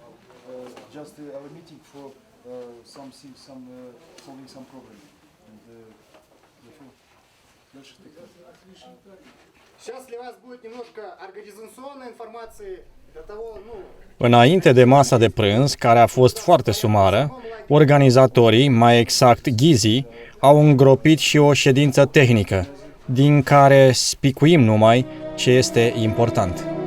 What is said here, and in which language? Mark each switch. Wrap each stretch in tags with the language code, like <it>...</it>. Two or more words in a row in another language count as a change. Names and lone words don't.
<en>Just our meeting for solving some problem. And</en> <ru>Сейчас для вас будет немножко организационной информации для того,</ru> <ro>Înainte de masa de prânz, care a fost foarte sumară, organizatorii, mai exact ghizii, au îngropit și o ședință tehnică, din care spicuim numai ce este important.</ro>